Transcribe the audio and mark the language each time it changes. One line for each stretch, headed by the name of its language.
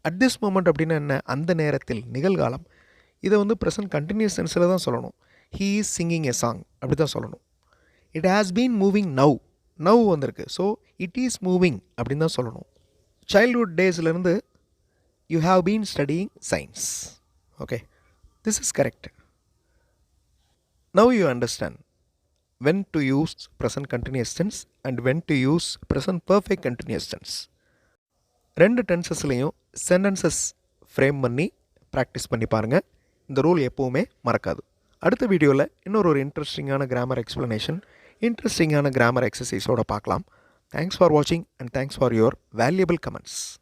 English: at this moment
Tamil: அப்படின்னா என்ன? அந்த நேரத்தில், நிகழ்காலம். இதை வந்து ப்ரெசன்ட் கண்டினியூஸ் டென்ஸில் தான் சொல்லணும்.
English: he is singing a song
Tamil: அப்படி தான் சொல்லணும்.
English: It has been moving now வந்திருக்கு. So it is moving
Tamil: அப்படின்னு தான் சொல்லணும்.
English: Childhood டேஸ்லேருந்து you have been studying science. Okay, this is correct. Now you understand when to use present continuous tense and when to use present perfect continuous tense.
Tamil: ரெண்டு டென்சஸ்லையும் sentences frame பண்ணி practice பண்ணி பாருங்கள். இந்த rule எப்போவுமே மறக்காது. அடுத்த வீடியோவில் இன்னொரு இன்ட்ரெஸ்டிங்கான கிராமர் எக்ஸ்ப்ளனேஷன், இன்ட்ரெஸ்டிங்கான கிராமர் எக்ஸசைஸோடு பார்க்கலாம்.
English: Thanks for வாட்சிங் and thanks for your valuable comments.